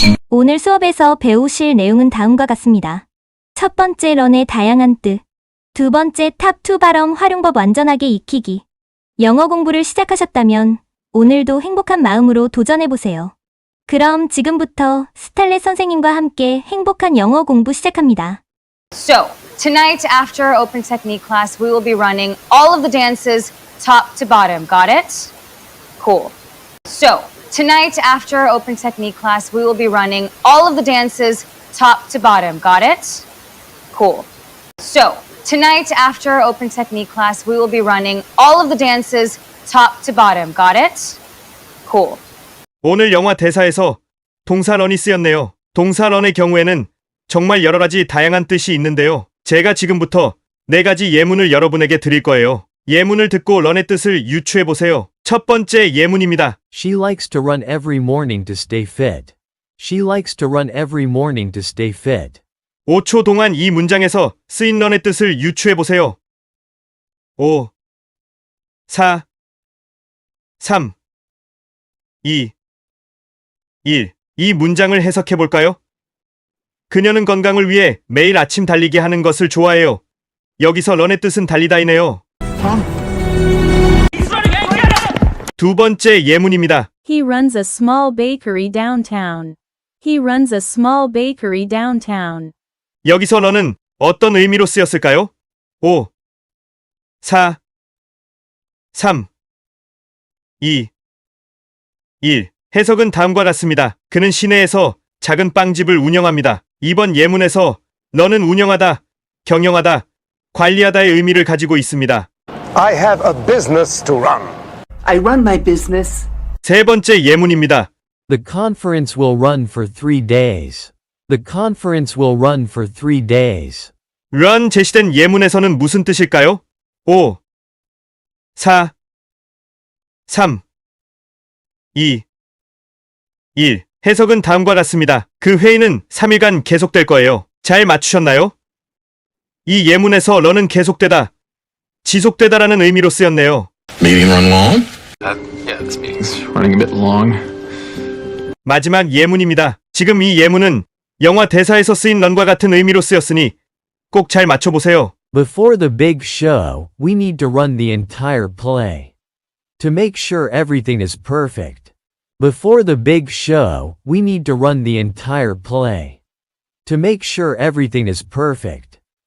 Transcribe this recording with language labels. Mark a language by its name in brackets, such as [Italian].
[Korean] 오늘 수업에서 배우실 내용은 다음과 같습니다. 첫 번째 런의 다양한 뜻. 두 번째 탑2 발음 활용법 완전하게 익히기. 영어 공부를 시작하셨다면 오늘도 행복한 마음으로 도전해보세요. 그럼 지금부터 스탈렛 선생님과 함께 행복한 영어 공부 시작합니다. [English] So, tonight after open technique class, we will be running all of the dances top to bottom. Got it? Cool. So, tonight after open technique class, we will be running all of the dances top to bottom. Got it? Cool. So, tonight after open technique class, we will be running all of the dances top to bottom. Got it? Cool. [Korean] 오늘 영화 대사에서 동사 런이 쓰였네요. 동사 런의 경우에는 정말 여러 가지 다양한 뜻이 있는데요. 제가 지금부터 4가지 예문을 여러분에게 드릴 거예요. 예문을 듣고 런의 뜻을 유추해 보세요. 첫 번째 예문입니다. [English] She likes to run every morning to stay fit. She likes to run every morning to stay fit. [Korean] 5초 동안 이 문장에서 쓰인 런의 뜻을 유추해 보세요. 5, 4, 3, 2, 1. 이 문장을 해석해 볼까요? 그녀는 건강을 위해 매일 아침 달리기 하는 것을 좋아해요. 여기서 런의 뜻은 달리다이네요. 두 번째 예문입니다. [English] He runs a small bakery downtown. He runs a small bakery downtown. [Korean] 여기서 런은 어떤 의미로 쓰였을까요? 5, 4, 3, 2, 1. 해석은 다음과 같습니다. 그는 시내에서 작은 빵집을 운영합니다. 이번 예문에서 너는 운영하다, 경영하다, 관리하다의 의미를 가지고 있습니다. [English] I have a business to run. I run my business [Korean] 세 번째 예문입니다. [English] The conference will run for 3 days. The conference will run for 3 days. [Korean] run 제시된 예문에서는 무슨 뜻일까요? 5, 4, 3, 2, 1. 해석은 다음과 같습니다. 그 회의는 3일간 계속될 거예요. 잘 맞추셨나요? 이 예문에서 run은 계속되다, 지속되다라는 의미로 쓰였네요. [English] Meeting run long? Yeah, this meeting's running a bit long. [Korean] 마지막 예문입니다. 지금 이 예문은 영화 대사에서 쓰인 run과 같은 의미로 쓰였으니 꼭 잘 맞춰보세요. [English] Before the big show, we need to run the entire play. To make sure everything is perfect. Before the big show, we need to run the entire play. To make sure everything is perfect.